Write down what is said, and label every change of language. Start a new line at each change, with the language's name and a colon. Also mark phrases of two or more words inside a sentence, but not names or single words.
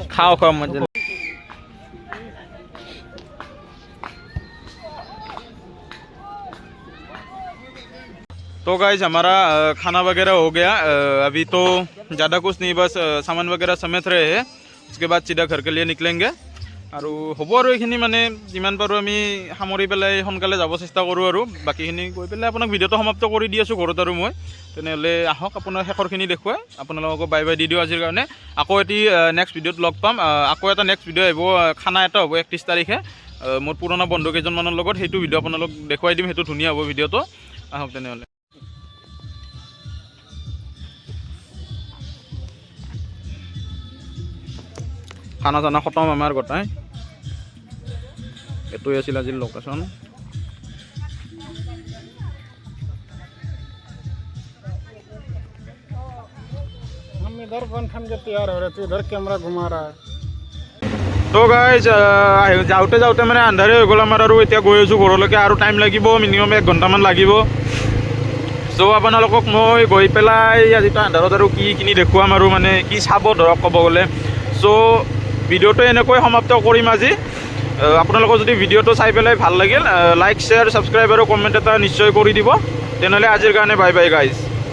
Hindi: खाओ खाओ मजे तो गाइस हमारा खाना वगैरह हो गया अभी तो ज़्यादा कुछ नहीं बस सामान वगैरह समेत रहे हैं उसके बाद सीधा घर के लिए
Assamese: निकलेंगे আৰু হ'ব আৰু এইখিনি মানে যিমান পাৰোঁ আমি সামৰি পেলাই সোনকালে যাব চেষ্টা কৰোঁ আৰু বাকীখিনি কৈ পেলাই আপোনাক ভিডিঅ'টো সমাপ্ত কৰি দি আছোঁ ঘৰত আৰু মই তেনেহ'লে আহক আপোনাৰ শেষৰখিনি দেখুৱাই আপোনালোকক
English: bye bye
Assamese: দি দিওঁ আজিৰ কাৰণে আকৌ এটি
English: next video'
Assamese: ত লগ পাম আকৌ এটা নেক্সট ভিডিঅ' আহিব খানা এটা হ'ব 31 তাৰিখে মোৰ পুৰণা বন্ধু কেইজনমানৰ লগত সেইটো ভিডিঅ' আপোনালোক দেখুৱাই দিম সেইটো ধুনীয়া হ'ব ভিডিঅ'টো আহক তেনেহ'লে
Hindi: खाना चाना खतम
Assamese: আমাৰ গোটাই এইটোৱে আছিল আজিৰ লোকেশ্যন
Hindi: हम इधर बन ठन के तैयार हो रहे थे इधर कैमरा घुमा रहा है
Assamese: তো গাইজ যাওঁতে যাওঁতে মানে আন্ধাৰে হৈ গ'ল আমাৰ আৰু এতিয়া গৈ আছোঁ ঘৰলৈকে আৰু টাইম লাগিব মিনিমাম 1 ঘণ্টামান লাগিব চ' আপোনালোকক মই গৈ পেলাই আজিতো আন্ধাৰত আৰু কি কিনি দেখুৱাম আৰু মানে কি চাব ধৰক ক'ব গ'লে চ' ভিডিঅ'টো এনেকৈ সমাপ্ত কৰিম আজি আপোনালোকৰ যদি ভিডিঅ'টো চাই পেলাই ভাল লাগিল
English: like share subscribe
Assamese: আৰু কমেণ্ট এটা নিশ্চয় কৰি দিব তেনেহ'লে আজিৰ কাৰণে
English: bye bye guys